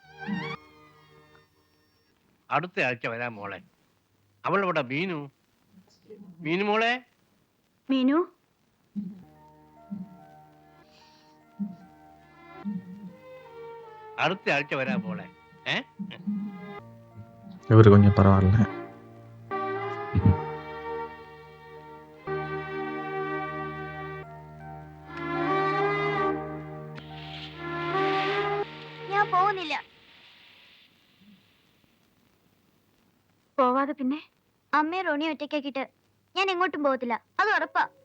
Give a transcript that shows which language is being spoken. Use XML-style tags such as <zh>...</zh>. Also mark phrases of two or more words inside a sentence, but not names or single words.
<ml>അടുത്ത ആഴ്ച വരാൻ മോളെ. അവളിവിടെ മീനു. മീനു മോളെ. മീനു അടുത്ത ആഴ്ച വരാൻ മോളെ.</ml> <ta>இவரு கொஞ்சம் பரவாயில்ல.</ta> <ml>ഞാൻ പോകുന്നില്ല. പോവാതെ പിന്നെ അമ്മയെ റോണി ഒറ്റയ്ക്കാക്കിട്ട് ഞാൻ എങ്ങോട്ടും പോകത്തില്ല, അത് ഉറപ്പാ.</ml>